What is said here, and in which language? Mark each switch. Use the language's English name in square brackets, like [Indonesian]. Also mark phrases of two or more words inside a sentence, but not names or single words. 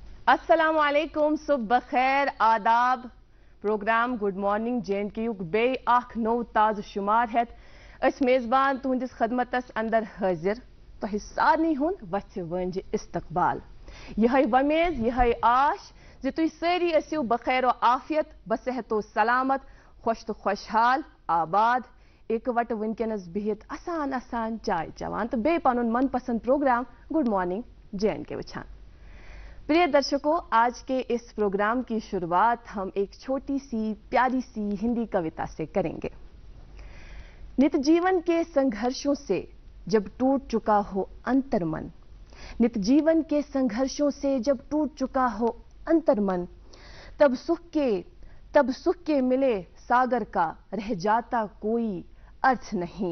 [Arabic] السلام عليكم, [Kashmiri] सुबह खैर, आदाब। प्रोग्राम गुड मॉर्निंग JNK बे अख नो ताज़ शुमार है मेज़बान तुहंदिस खदमतस अंदर हाजिर तो सारनी हुंद वथ वंज इस्तकबाल यह वमेज यह आश जे तुम सारी असियो बखैर आफियत बसेहतो सलामत खुश तो खुशहाल आबाद एक वट वनकनस बिहित आसान आसान चाय चवान तो बे पनुन मनपसंद प्रोग्राम गुड मॉर्निंग JNK वछान। [Hindi] प्रिय दर्शकों, आज के इस प्रोग्राम की शुरुआत हम एक छोटी सी प्यारी सी हिंदी कविता से करेंगे। नित जीवन के संघर्षों से जब टूट चुका हो अंतर्मन, नित जीवन के संघर्षों से जब टूट चुका हो अंतर्मन, तब सुख के मिले सागर का रह जाता कोई अर्थ नहीं।